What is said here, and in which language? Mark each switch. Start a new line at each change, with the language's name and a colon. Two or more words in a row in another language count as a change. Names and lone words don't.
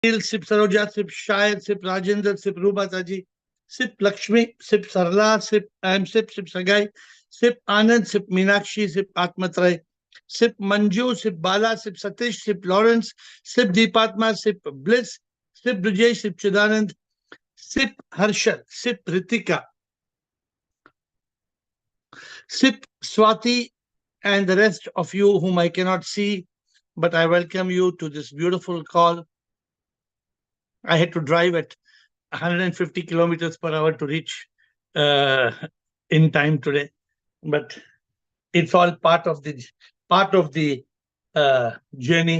English: Sip Saroja, Sip Shayad, Sip Rajendra, Sip Rubataji, Sip Lakshmi, Sip Sarla, Sip Sip Sagai, Sip Anand, Sip Meenakshi, Sip Atmatray, Sip Manju, Sip Bala, Sip Satish, Sip Lawrence, Sip Deepatma, Sip Bliss, Sip Brijesh, Sip Chidanand, Sip Harshal, Sip Ritika, Sip Swati, and the rest of you whom I cannot see, but I welcome you to this beautiful call. I had to drive at 150 kilometers per hour to reach uh, in time today, but it's all part of the journey.